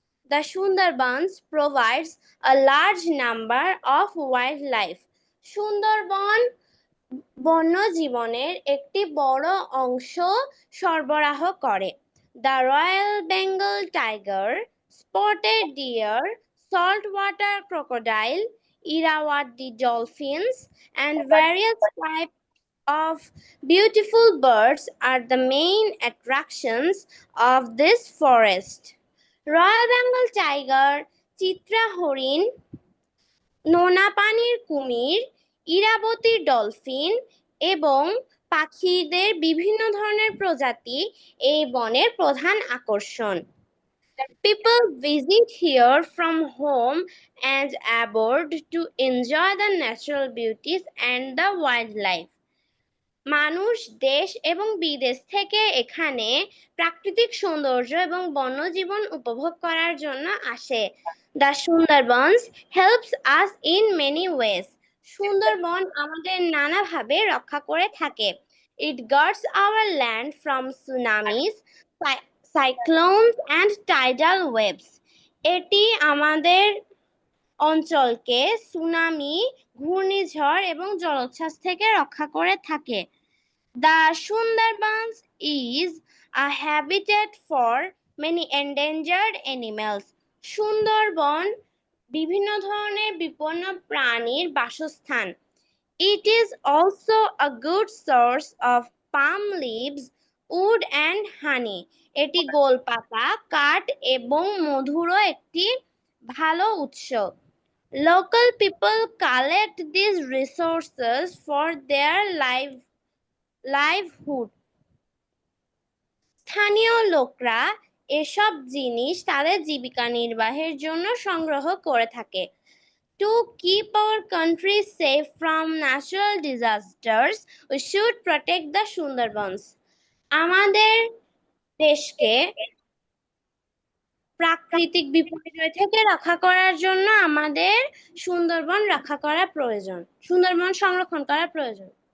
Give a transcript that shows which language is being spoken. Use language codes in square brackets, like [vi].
[en] The Sundarbans provides a large number of wildlife. [bn] Sundarban বন্যজীবনের একটি বড় অংশ সরবরাহ করে। [en] The Royal Bengal tiger, spotted deer, saltwater crocodile, Irrawaddy dolphins, and various types of beautiful birds are the main attractions of this forest. [bn] Royal Bengal tiger, Chitra হরিণ, নোনা পানির কুমির, Irabati dolphin এবং পাখিদের বিভিন্ন ধরনের প্রজাতি এই বনের প্রধান আকর্ষণ। [en] People visit here from home and abroad to enjoy the natural beauties and the wildlife. [bn] মানুষ দেশ এবং বিদেশ থেকে এখানে প্রাকৃতিক সৌন্দর্য এবং বন্যজীবন উপভোগ করার জন্য আসে। [en] The Sundarbans helps us in many ways. [bn] Sundarban আমাদের নানাভাবে রক্ষা করে থাকে। [en] It guards our land from tsunamis, cyclones and tidal waves. [bn] এটি আমাদের অঞ্চলকে সুনামি, ঘূর্ণিঝড় এবং জলোচ্ছ্বাস থেকে রক্ষা করে থাকে। [en] The Sundarbans is a habitat for many endangered animals. [bn] Sundarban বিভিন্ন ধরনের বিপন্ন প্রাণীর বাসস্থান। [en] It is also a good source of palm leaves, wood and honey. [bn] এটি গোলপাতা, কাঠ এবং মধুরও একটি ভালো উৎস। [en] Local people collect these resources for their livelihood. [bn] স্থানীয় লোকরা এসব জিনিস তাদের জীবিকা নির্বাহের জন্য সংগ্রহ করে থাকে। [en] To keep our country safe from natural disasters, we should protect the Sundarbans. [bn] আমাদের দেশকে প্রাকৃতিক বিপর্যয় থেকে রক্ষা করার জন্য আমাদের সুন্দরবন রক্ষা করা প্রয়োজন, সুন্দরবন সংরক্ষণ করা প্রয়োজন।